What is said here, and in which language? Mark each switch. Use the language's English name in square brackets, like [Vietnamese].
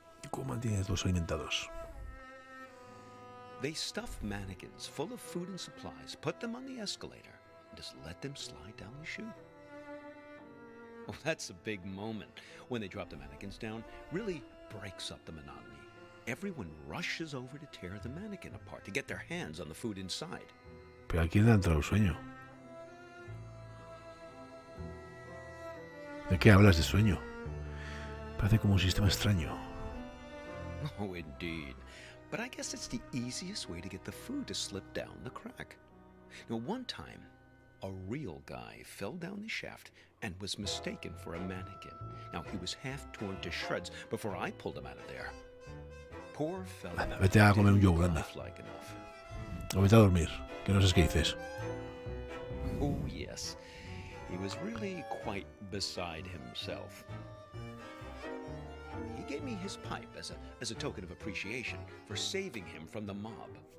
[Spanish] ¿Cómo mantienes los alimentados? [English] They stuff mannequins full of food and supplies, put them on the escalator, and just let them slide down the chute. Well, that's a big moment when they drop the mannequins down. Really breaks up the monotony. Everyone rushes over to tear the mannequin apart to get their hands on the food inside. [Spanish] Pero aquí le ha entrado el sueño. ¿De qué hablas de sueño? Parece como un sistema extraño. [English] Oh, indeed. But I guess it's the easiest way to get the food to slip down the crack. Now, one time, a real guy fell down the shaft and was mistaken for a mannequin. Now, he was half torn to shreds before I pulled him out of there. Poor fellow. [Spanish] Anda, vete a comer un yogur, anda. [English] Lifelike enough. [Spanish] O vete a dormir, que no sé qué dices. [English] Oh, yes. He was really quite beside himself. He gave me his pipe as a token of appreciation for saving him from the mob.